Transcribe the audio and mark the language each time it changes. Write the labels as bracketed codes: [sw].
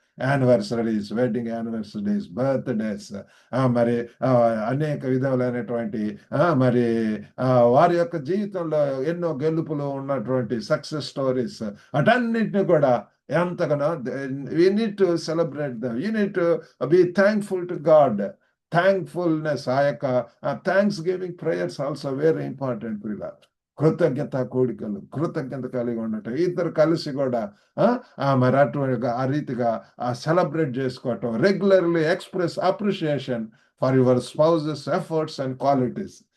[te] Anniversaries, wedding anniversaries, birthdays, మరి అనేక విధములైనటువంటి మరి వారి యొక్క జీవితంలో ఎన్నో గెలుపులు ఉన్నటువంటి సక్సెస్ స్టోరీస్, అటన్నిటిని కూడా ఎంతగానో [en] we need to celebrate them. You need to be thankful to God. Thankfulness, ఆ యొక్క thanksgiving prayers also very important ప్రియులారా. [te] కృతజ్ఞత కోడికలు, కృతజ్ఞత కలిగి ఉండటం, ఇద్దరు కలిసి కూడా మరి అటువంటి ఆ రీతిగా సెలబ్రేట్ చేసుకోవటం. [en] Regularly express appreciation for your spouse's efforts and qualities.